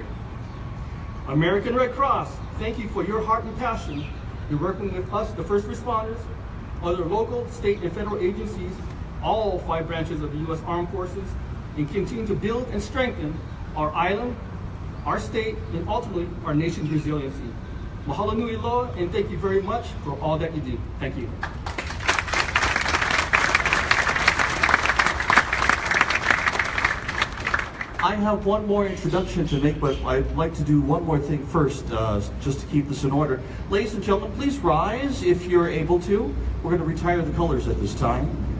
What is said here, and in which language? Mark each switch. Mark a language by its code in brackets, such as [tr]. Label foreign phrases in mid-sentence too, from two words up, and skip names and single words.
[en] American Red Cross, thank you for your heart and passion. You're working with us, the first responders, other local, state, and federal agencies, all 5 branches of the U.S. Armed Forces, and continue to build and strengthen our island, our state, and ultimately our nation's resiliency. [haw] Mahalo nui loa, [en] and thank you very much for all that you do. Thank you. I have one more introduction to make, but I'd like to do one more thing first, just to keep this in order. Ladies and gentlemen, please rise if you're able to. We're going to retire the colors at this time.